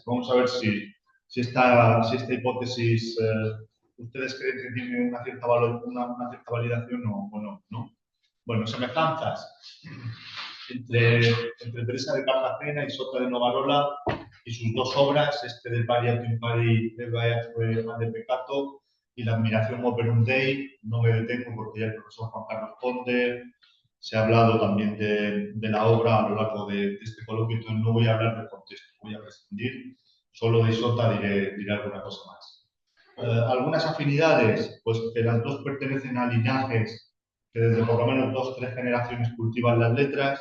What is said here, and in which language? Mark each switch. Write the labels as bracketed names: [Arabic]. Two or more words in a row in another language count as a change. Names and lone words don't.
[Spanish] Vamos a ver si esta hipótesis ustedes creen que tiene una cierta validación o no, ¿no? Bueno, semejanzas entre Teresa de Cartagena y Sota de Novarola y sus dos obras, este de Pari aut impari de Peccato y la admiración Operum Dei. No me detengo porque ya el profesor Juan Carlos Conde se ha hablado también de la obra a lo largo de este coloquio, entonces no voy a hablar del contexto, voy a prescindir, solo de Sota diré alguna cosa más. Algunas afinidades, pues que las dos pertenecen a linajes que desde por lo menos 2 o 3 generaciones cultivan las letras.